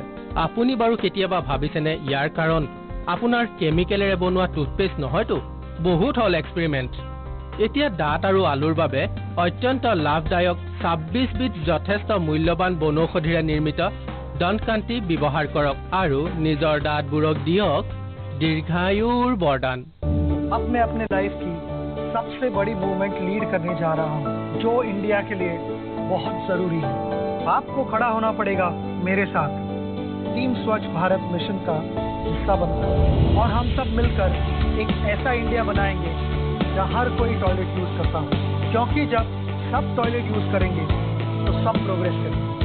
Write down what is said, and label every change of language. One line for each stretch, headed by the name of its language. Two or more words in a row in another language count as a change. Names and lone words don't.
Assamese: আপুনি বাৰু কেতিয়াবা ভাবিছেনে ইয়াৰ কাৰণ আপোনাৰ কেমিকেলেৰে বনোৱা টুথপেষ্ট নহয়তো? বহুত হ'ল এক্সপেৰিমেণ্ট। এতিয়া দাঁত আৰু আলুৰ বাবে অত্যন্ত লাভদায়ক 26 বিধ যথেষ্ট মূল্যৱান বনৌষধিৰে নিৰ্মিত দন্তকান্তি ব্যৱহাৰ কৰক আৰু নিজৰ দাঁতবোৰক দিয়ক দীৰ্ঘায়ুৰ বৰদান।
Hindi: अपने अपने लाइफ की सबसे बड़ी मूवमेंट लीड करने जा रहा हूँ जो इंडिया के लिए बहुत जरूरी है। आपको खड़ा होना पड़ेगा मेरे साथ। टीम स्वच्छ भारत मिशन का हिस्सा बनकर और हम सब मिलकर एक ऐसा इंडिया बनाएंगे जहाँ हर कोई
English: toilet use
Hindi: करता हो, क्योंकि जब सब
English: toilet use
Hindi: करेंगे तो सब प्रोग्रेस करेंगे।